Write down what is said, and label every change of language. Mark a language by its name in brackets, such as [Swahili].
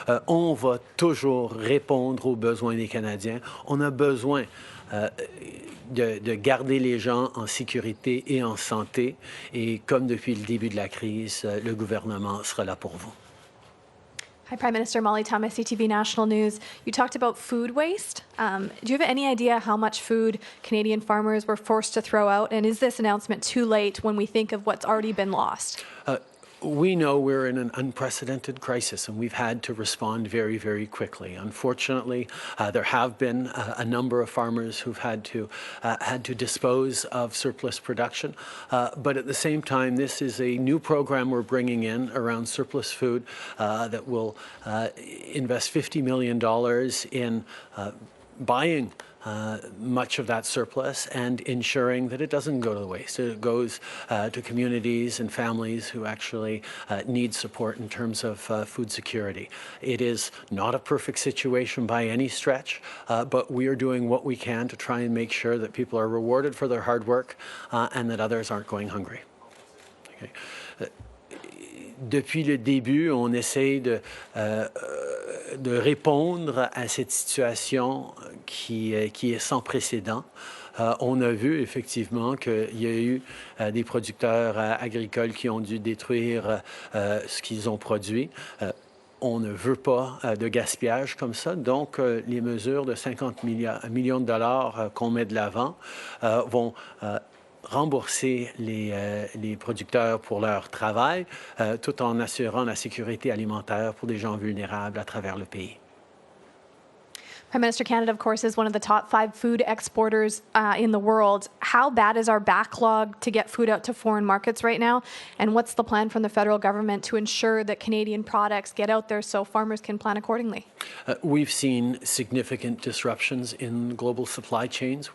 [French] On va toujours répondre aux besoins des Canadiens. On a besoin de garder les gens en sécurité et en santé. Et comme depuis le début de la crise, le gouvernement sera là pour vous. [English] Hi, Prime Minister. Molly Thomas, CTV National News. You talked about food waste. Do you have any idea how much food Canadian farmers were forced to throw out? And is this announcement too late when we think of what's already been lost? We know we're in an unprecedented crisis, and we've had to respond very, very quickly. Unfortunately, there have been a number of farmers who've had to dispose of surplus production. But at the same time, this is a new program we're bringing in around surplus food that will invest $50 million in buying much of that surplus and ensuring that it doesn't go to waste. It goes to communities and families who actually need support in terms of food security. It is not a perfect situation by any stretch, but we are doing what we can to try and make sure that people are rewarded for their hard work and that others aren't going hungry. Okay. [French] Depuis le début, on essaye de répondre à cette situation qui est sans précédent. On a vu effectivement qu'il y a eu des producteurs agricoles qui ont dû détruire ce qu'ils ont produit. On ne veut pas de gaspillage comme ça, donc les mesures de 50 millions de dollars qu'on met de l'avant vont rembourser les producteurs pour leur travail, tout en assurant la sécurité alimentaire pour des gens vulnérables à travers le pays. [English] Prime Minister, Canada, of course, is one of the top 5 food exporters in the world. How bad is our backlog to get food out to foreign markets right now? And what's the plan from the federal government to ensure that Canadian products get out there so farmers can plan accordingly? We've seen significant disruptions in global supply chains.